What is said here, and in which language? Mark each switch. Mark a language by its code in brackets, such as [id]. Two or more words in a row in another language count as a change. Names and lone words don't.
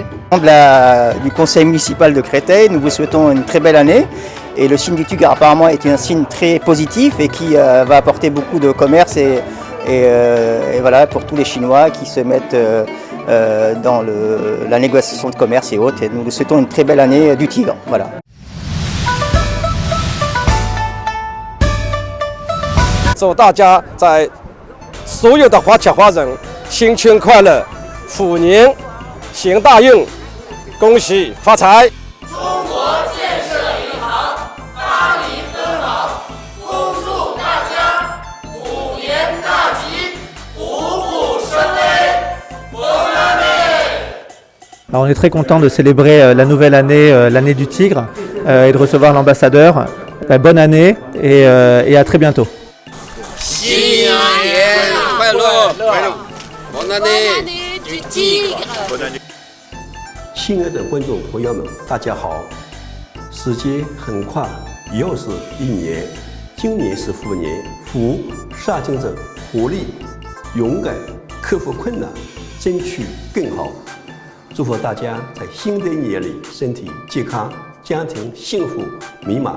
[fr] Du conseil municipal de Créteil, nous vous souhaitons une très belle année. Et le signe du tigre apparemment est un signe très positif et qui va apporter beaucoup de commerce et voilà, pour tous les Chinois qui se mettent dans la négociation de commerce et autres. Et nous vous souhaitons une très belle année du tigre. Voilà. [zh] 祝大家在所有的华侨华人新春快乐，虎年行大运，恭喜发财！中国建设银行巴黎分行恭祝大家虎年大吉，虎虎生威 ， [fr] Bonne année! Alors on est très content de célébrer la nouvelle année, l'année du tigre, et de recevoir l'ambassadeur. Bonne année et à très bientôt. [zh] 新年快乐 ！ [fr] Bonne année du tigre！ [zh] 亲爱的观众朋友们，大家好！时间很快，又是一年。今年是虎年，虎象征着活力、勇敢，克服困难，争取更好。祝福大家在新的一年里身体健康，家庭幸福美满。